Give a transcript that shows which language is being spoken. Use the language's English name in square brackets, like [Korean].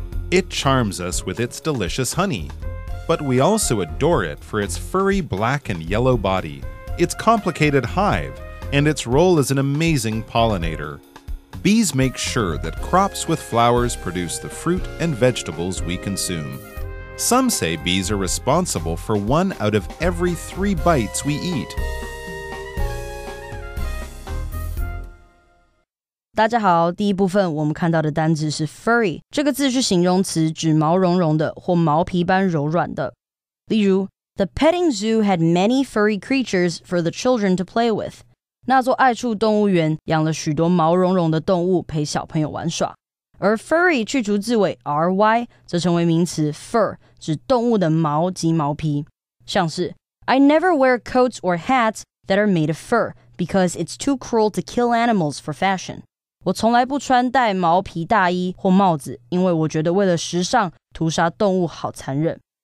[English] It charms us with its delicious honey. But we also adore it for its furry black and yellow body, its complicated hive, and its role as an amazing pollinator. Bees make sure that crops with flowers produce the fruit and vegetables we consume. Some say bees are responsible for 1 out of every 3 bites we eat. [Chinese] 大家好，第一部分我们看到的单字是 furry， 这个字是形容词，指毛茸茸的或毛皮般柔软的。例如 [English] The petting zoo had many furry creatures for the children to play with. [Chinese] 那座爱触动物园养了许多毛茸茸的动物陪小朋友玩耍。而 furry 去除字尾 ry 则成为名词 fur， 指动物的毛及毛皮。像是 [English] I never wear coats or hats that are made of fur because it's too cruel to kill animals for fashion. [Chinese] 我从来不穿戴毛皮大衣或帽子，因为我觉得为了时尚，屠杀动物好残忍。